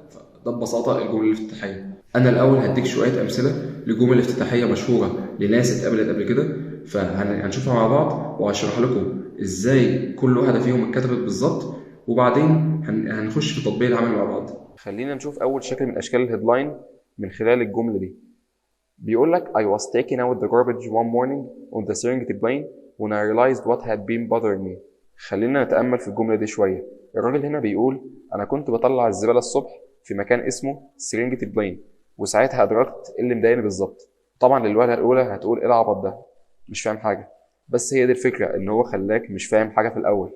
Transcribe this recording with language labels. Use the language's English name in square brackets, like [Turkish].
[Arabic] فده ببساطة الجملة الافتتاحية. أنا الأول هديك شوية أمثلة لجمل افتتاحية مشهورة لناس اتقابلت قبل كده، فهنشوفها مع بعض وهشرح لكم إزاي كل واحدة فيهم اتكتبت بالظبط، وبعدين هنخش في تطبيق العمل مع بعض. خلينا نشوف أول شكل من أشكال الهيدلاين من خلال الجملة دي. بيقول لك [English] I was taking out the garbage one morning on the Serengeti plain when I realized what had been bothering me. [Arabic] خلينا نتأمل في الجملة دي شوية. الراجل هنا بيقول أنا كنت بطلع الزبالة الصبح في مكان اسمه سيرينجيتي بلاين، وساعتها أدركت إيه اللي مضايقني بالظبط. طبعا للوهلة الأولى هتقول إيه العبط ده، مش فاهم حاجة. بس هي دي الفكرة، إن هو خلاك مش فاهم حاجة في الأول.